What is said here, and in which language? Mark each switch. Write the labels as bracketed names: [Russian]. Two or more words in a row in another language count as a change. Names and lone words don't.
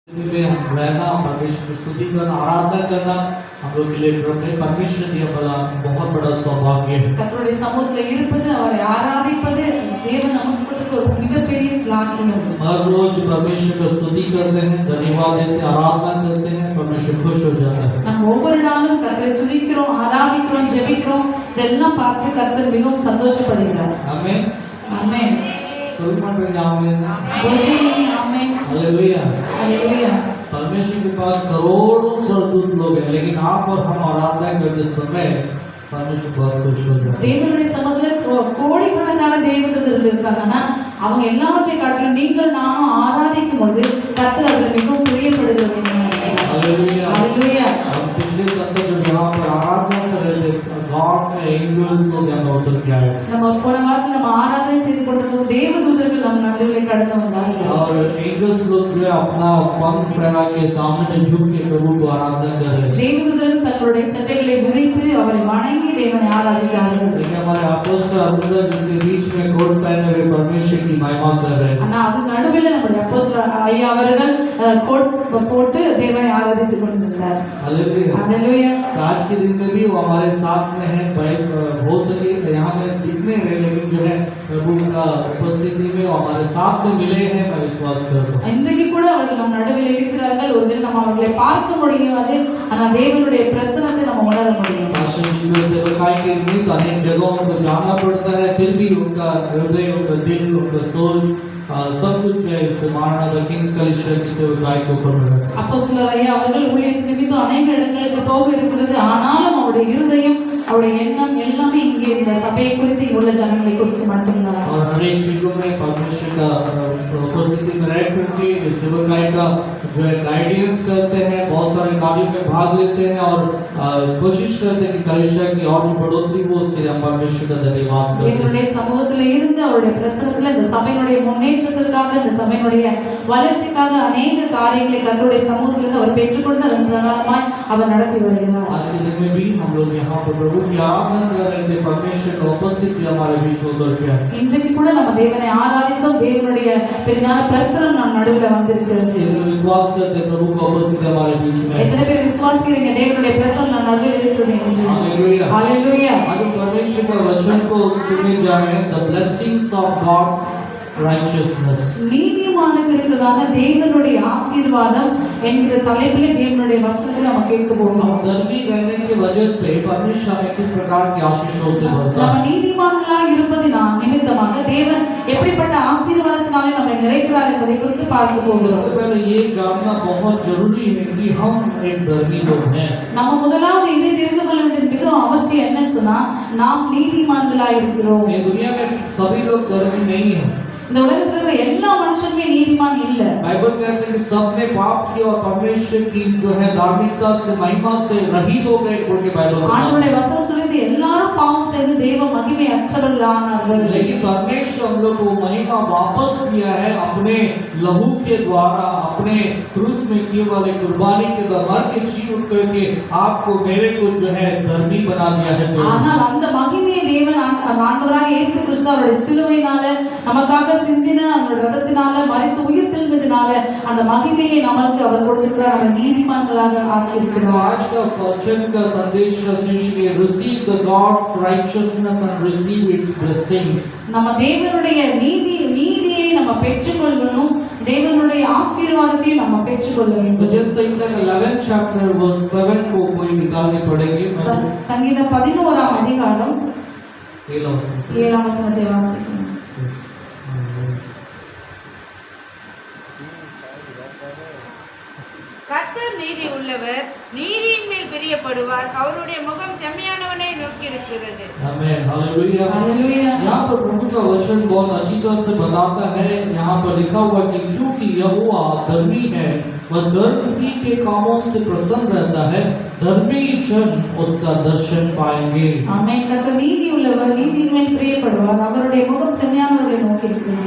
[Hindi] में हम रहना, परमेश्वर की स्तुति करना, आराधना करना हम लोग के लिए परमेश्वर दिया बड़ा बहुत बड़ा सौभाग्य है। [Tamil] கர்த்தருடைய சமூகத்துல இருப்பது, அவரை ஆராதிப்பது தேவன் நமக்கு கொடுத்த ஒரு மிகப்பெரிய ஸ்லாக்கியம். [Hindi] हर रोज परमेश्वर की स्तुति करते हैं, धन्यवाद देते हैं, आराधना करते हैं, परमेश्वर खुश हो जाता है। [Tamil] நம்ம ஒவ்வொரு நாளும் கர்த்தரை துதிக்கிறோம், ஆராதிக்கிறோம், ஜெபிக்கிறோம். இதெல்லாம் பார்த்து கர்த்தர் மிகவும் சந்தோஷப்படுகிறார். [Hindi] आमीन [Tamil] ஆமென். [Hindi] हालेलुया हालेलुया। परमेश्वर के पास करोड़ों स्वर्गदूत लोग हैं, लेकिन आप और हम आराधना करते समय परमेश्वर बहुत खुश हो जाता है। [Tamil] தேவனுடைய சமூகத்துல கோடிக்கணக்கான தேவதூதர்கள் இருக்காங்க. ஆனா அவங்க எல்லாவற்றையும் காட்டிலும் நீங்கள் நானும் ஆராதிக்கும் பொழுது கர்த்தர் அதுல மிகவும் பிரியப்படுகிறார். [Hindi] हालेलुया हालेलुया। हम पिछले सप्ताह जब यहाँ पर आराधना कर रहे थे, गॉड के एंजल्स लोग यहाँ उतर के आए। [Tamil] நம்ம போன வாரத்துல நம்ம ஆராதனை செய்து கொண்டிருக்கும் தேவதூதர்கள் நம் நடுவிலே கடந்து வந்தார்கள். [Hindi] और एंजल्स लोग जो है अपना पंख फैला के सामने झुक के प्रभु को आराधना कर रहे हैं। [Tamil] தேவதூதர்கள் தங்களுடைய சட்டைகளை விரித்து அவரை வணங்கி தேவனை ஆராதிக்கிறார்கள். [Hindi] लेकिन हमारे अपोस्टल अरुणदर जिसके बीच में कोट पहने हुए परमेश्वर की महिमा कर रहे हैं। [Tamil] ஆனா அது நடுவில் நம்முடைய அப்போஸ்தலர் ஐயா அவர்கள் கோட் போட்டு தேவனை ஆராதித்துக் கொண்டிருந்தார். [Hindi] हालेलुया हालेलुया। आज के दिन में भी वो हमारे साथ में है। हो सके यहाँ में दिखने रहे, लेकिन जो है प्रभु का उपस्थिति में वो हमारे साथ में मिले हैं, मैं विश्वास करता हूँ। [Tamil] இன்றைக்கு கூட அவர்கள் நம் நடுவில் இருக்கிறார்கள். ஒருவேளை நம்ம அவர்களை பார்க்க முடியாது, ஆனால் தேவனுடைய பிரசன்னத்தை நம்ம உணர முடியும். [Hindi] सेवकाई के निमित्त अनेक जगहों को जाना पड़ता है, फिर भी उनका हृदय, उनका दिल, उनका सोच सब कुछ जो है इस मारनाथ किंग्स कलिसिया की सेवकाई के ऊपर है। [Tamil] அப்போஸ்தலர் ஐயா அவர்கள் ஊழியத்தின் நிமித்தம் अनेक இடங்களுக்கு போக இருக்கிறது. ஆனாலும் அவருடைய இருதயம், அவருடைய எண்ணம் எல்லாமே இங்கே இந்த சபையை குறித்து, இங்குள்ள ஜனங்களை குறித்து மட்டும்தான். [Hindi] और हर एक चीजों में परमेश्वर का उपस्थिति में रह करके सेवकाई का जो है गाइडेंस करते हैं, बहुत सारे कार्यों में भाग लेते हैं और कोशिश करते हैं कि कलिसिया की और भी बढ़ोतरी हो। उसके लिए हम परमेश्वर का धन्यवाद करते हैं। [Tamil] தேவனுடைய சமூகத்துல இருந்து அவருடைய பிரசன்னத்துல இந்த சபையினுடைய முன்னேற்றத்திற்காக, இந்த சபையினுடைய வளர்ச்சிக்காக अनेक காரியங்களை கர்த்தருடைய சமூகத்திலிருந்து அவர் பெற்றுக்கொண்டு அதன் பிரகாரமாய் அவர் நடத்தி வருகிறார். [Hindi] आज के दिन में भी हम लोग यहाँ पर प्रभु की आराधना कर रहे थे, परमेश्वर का उपस्थिति हमारे बीच में उतर के आए। [Tamil] இன்றைக்கு கூட நம்ம தேவனை ஆராதித்தோம். தேவனுடைய பெரிதான பிரசன்னம் நம் நடுவில் வந்திருக்கிறது. [Hindi] विश्वास करते प्रभु का उपस्थिति हमारे बीच में। [Tamil] எத்தனை பேர் விசுவாசிக்கிறீங்க தேவனுடைய பிரசன்னம் நம் நடுவில் இருக்கிறது என்று? [Hindi] हालेलुया हालेलुया। अगर परमेश्वर का वचन को सुने जाए, [English] the blessings of God's righteousness, [Tamil] நீதிமானுக்கு இருக்கிறதான தேவனுடைய ஆசீர்வாதம் என்கிற தலைப்பிலே தேவனுடைய வசனத்தை நம்ம கேட்க போகிறோம். [Hindi] हम धर्मी रहने की वजह से परमेश्वर हमें किस प्रकार की आशीषों से भरता [Tamil] நம்ம [Hindi] है। [Tamil] நீதிமான்களாக இருப்பதினால் நிமித்தமாக தேவன் எப்படிப்பட்ட ஆசீர்வாதத்தினாலே நம்மை நிறைக்கிறார் என்பதை குறித்து பார்க்க போகிறோம். [Hindi] सबसे पहले ये जानना बहुत जरूरी है कि हम एक धर्मी लोग हैं। [Tamil] நம்ம முதலாவது இதை தெரிந்து கொள்ள வேண்டியது மிகவும் அவசியம். என்னன்னு சொன்னா, நாம் நீதிமான்களாக இருக்கிறோம். [Hindi] ये दुनिया में सभी लोग धर्मी नहीं हैं। [Tamil] இந்த உலகத்துல இருக்கிற எல்லா மனுஷனுமே நீதிமான் இல்ல. [Hindi] बाइबल कहते हैं कि सबने पाप किया और परमेश्वर की जो है धार्मिकता से, महिमा से रहित हो गए, बोल के बाइबल में। [Tamil] ஆண்டவருடைய வசனம் சொல்லுது எல்லாரும் பாவம் செய்து தேவ மகிமை அற்றவர்களானார்கள். [Hindi] लेकिन परमेश्वर हम लोग को महिमा वापस दिया है अपने लहू के द्वारा, अपने क्रूस में किए वाले कुर्बानी के द्वारा, मर के जी उठ करके आपको मेरे को जो है धर्मी बना दिया है। [Tamil] ஆனால் அந்த மகிமையை தேவன் ஆண்டவராக இயேசு கிறிஸ்து அவருடைய சிலுவையினால நமக்காக சிந்தின அந்த ரத்தத்தினால மரித்து உயிர் தெழுந்ததினால அந்த மகிமையை நமக்கு அவர் கொடுத்திருக்கிறார். நம்ம நீதிமான்களாக ஆக்கி இருக்கிறார். [Hindi] आज का वचन का संदेश का शीर्षक है [English] receive the God's righteousness and receive its blessings। [Tamil] நம்ம தேவனுடைய நீதியை நம்ம பெற்றுக்கொள்ளணும், தேவனுடைய ஆசீர்வாதத்தை நம்ம பெற்றுக்கொள்ள வேண்டும். [Hindi] भजन संहिता का [English] 11th chapter verse 7 [Hindi] को कोई निकालने पड़ेंगे। [Tamil] சங்கீதம் 11ஆம் அதிகாரம் 7ஆம் வசனத்தை வாசிக்கிறோம். கர்த்தர் நீதி உள்ளவர், நீதியின் மேல் பிரியப்படுவார், அவருடைய முகம் செம்மையானவனை நோக்கி இருக்கிறது। [Hindi] आमीन हालेलुया हालेलुया। यहाँ पर प्रभु का वचन बहुत अच्छी तरह से बताता है। यहाँ पर लिखा हुआ कि क्योंकि यहोवा धर्मी है, वह धर्म ही के कामों से प्रसन्न रहता है, धर्मी जन उसका दर्शन पाएंगे। [Tamil] ஆமென்। கர்த்தர் நீதி உள்ளவர், நீதியின் மேல் பிரியப்படுவார், அவருடைய முகம் செம்மையானவர்களை நோக்கி இருக்கிறது।